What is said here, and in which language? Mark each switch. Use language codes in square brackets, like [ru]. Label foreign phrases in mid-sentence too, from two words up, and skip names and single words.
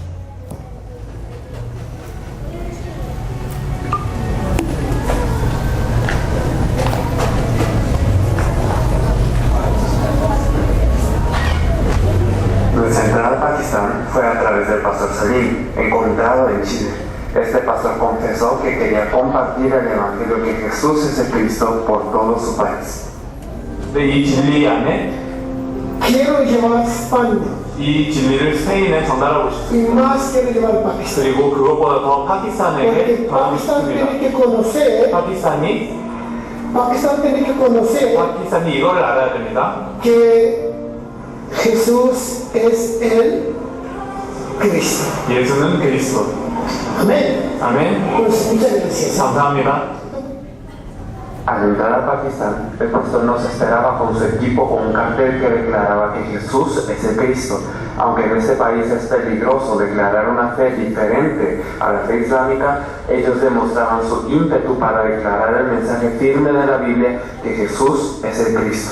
[es] Fue a través del pastor Salim, encontrado en Chile. Este pastor confesó que quería compartir el evangelio que Jesús es el Cristo por todo su país. [ko] 이 진리 안에 [es] Quiero llevar a España [ko] 이 진리를 스페인에 전달하고 [es] y [ko] 싶습니다. [es] más quiero llevar a Pakistán. [ko] 그리고 그것보다 더 파키스탄에게 [es] Porque [ko] 전하고 [es] Pakistán [ko] 싶습니다. [es] tiene que conocer, [ko] 파키스탄이 이거를 알아야 됩니다. [es] que Jesús es el Cristo. [ko] 예수는 그리스도. [es] Amén. [ko] 아멘. [es] Pues muchas gracias. [ko] 감사합니다. [es] Al entrar a Pakistán, el pastor nos esperaba con su equipo con un cartel que declaraba que Jesús es el Cristo. Aunque en este país es peligroso declarar una fe diferente a la fe islámica, ellos demostraban su ímpetu para declarar el mensaje firme de la Biblia que Jesús es el Cristo.